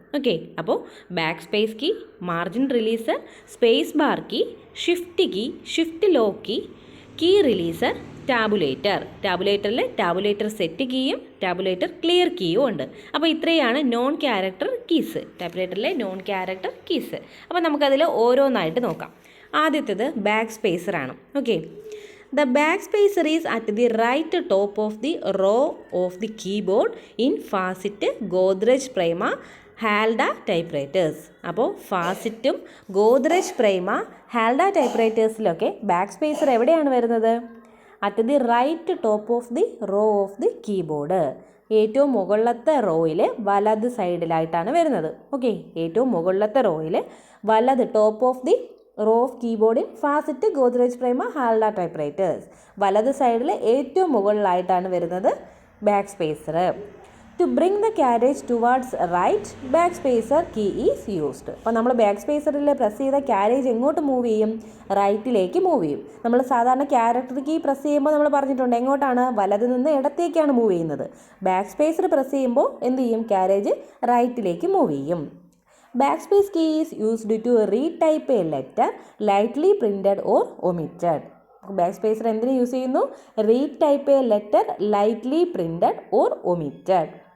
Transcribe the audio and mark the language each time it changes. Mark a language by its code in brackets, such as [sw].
[ml] Okay, അപ്പോൾ back space key, margin releaser, space bar key, shift key, shift lock key, key releaser, ടാബുലേറ്ററിൽ tabulator set കീയും tabulator clear കീയും ഉണ്ട്. അപ്പോൾ ഇത്രയാണ് non character keys, ടാബുലേറ്ററിലെ non character keys. അപ്പോൾ നമുക്കതിൽ ഓരോന്നായിട്ട് നോക്കാം. ആദ്യത്തേത് back സ്പേസറാണ്. Okay, [en] The backspacer is at the right top of the row of the keyboard in Facit, Godrej Prima, Halda typewriters. [ml] അപ്പോൾ ഫാസിറ്റും ഗോദ്രേജ് പ്രൈമ ഹാൽഡ ടൈപ്പ്റൈറ്റേഴ്സിലൊക്കെ ബാക്ക് സ്പേസർ എവിടെയാണ് വരുന്നത്? [en] At the right top of the row of the keyboard. [ml] ഏറ്റവും മുകളിലത്തെ റോയിൽ വലത് സൈഡിലായിട്ടാണ് വരുന്നത്. Okay, ഏറ്റവും മുകളിലത്തെ റോയിൽ വലത് [en] top of the row of കീബോർഡിൽ [ml] ഫാസിറ്റ്, Godrej പ്രൈമ, ഹാൽഡ ടൈപ്പ്റൈറ്റേഴ്സ്. വലത് സൈഡിൽ ഏറ്റവും മുകളിലായിട്ടാണ് വരുന്നത് back spacer. [en] To bring the carriage towards right, back spacer key is used. [ml] അപ്പോൾ നമ്മൾ ബാക്ക് സ്പേസറിൽ പ്രസ് ചെയ്ത ക്യാരേജ് എങ്ങോട്ട് മൂവ് ചെയ്യും? റൈറ്റിലേക്ക് മൂവ് ചെയ്യും. നമ്മൾ സാധാരണ ക്യാരക്ടർ കീ പ്രസ് ചെയ്യുമ്പോൾ നമ്മൾ പറഞ്ഞിട്ടുണ്ട് എങ്ങോട്ടാണ്? വലത് നിന്ന് ഇടത്തേക്കാണ് മൂവ് ചെയ്യുന്നത്. ബാക്ക് സ്പേസർ പ്രസ് ചെയ്യുമ്പോൾ എന്ത് ചെയ്യും? ക്യാരേജ് റൈറ്റിലേക്ക് മൂവ് ചെയ്യും. [en] Backspace key is used to retype a letter lightly printed or omitted. Backspacer [ml] എന്തിനു യൂസ് ചെയ്യുന്നു? [en] Retype a letter lightly printed or omitted.